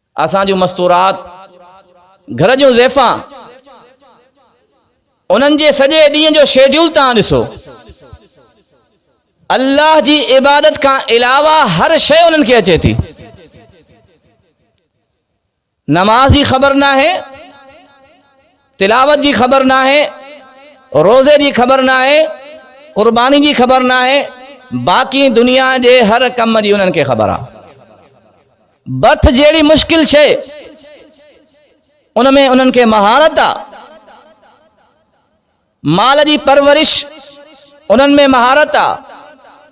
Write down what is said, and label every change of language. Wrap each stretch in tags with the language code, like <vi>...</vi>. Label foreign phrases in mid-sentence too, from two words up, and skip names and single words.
<sd>असां जूं मस्तूरात घर जूं ज़ैफ़ा उन्हनि जे सॼे ॾींहं जो शेड्यूल तव्हां ॾिसो, अल्लाह जी इबादत खां अलावा हर शइ उन्हनि खे अचे थी। नमाज जी ख़बर ना है, तिलावत जी ख़बर ना है, रोज़े जी ख़बर ना है, क़ुर्बानी जी ख़बर ना है, बाक़ी दुनिया जे हर कम जी उन्हनि खे ख़बर आहे। बर्थ जहिड़ी मुश्किल शइ उनमें उन्हनि खे महारत आहे। माल जी परवरिश उन्हनि में महारत आहे।</sd>